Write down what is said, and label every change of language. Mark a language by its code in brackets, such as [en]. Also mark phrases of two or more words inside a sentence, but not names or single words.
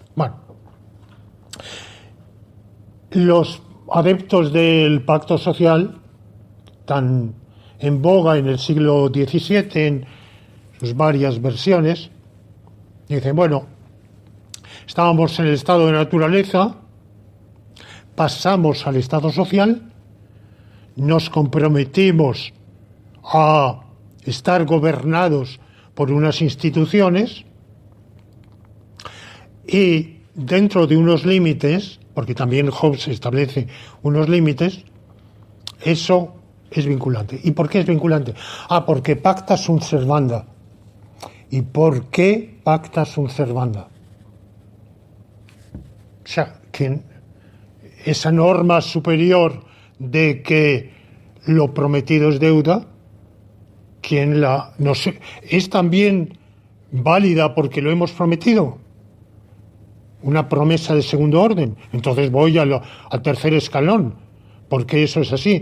[es] Bueno, los adeptos del pacto social, tan en boga en el siglo XVII, en sus varias versiones, dicen, bueno, estábamos en el estado de naturaleza, pasamos al estado social, nos comprometimos a estar gobernados por unas instituciones y dentro de unos límites, porque también Hobbes establece unos límites, eso es vinculante. ¿Y por qué es vinculante? Porque [la] pacta sunt servanda. [es] ¿Y por qué [la] pacta sunt servanda? [es] O sea, que esa norma superior de que lo prometido es deuda, no sé, es también válida porque lo hemos prometido. Una promesa de segundo orden. Entonces voy al tercer escalón, porque eso es así.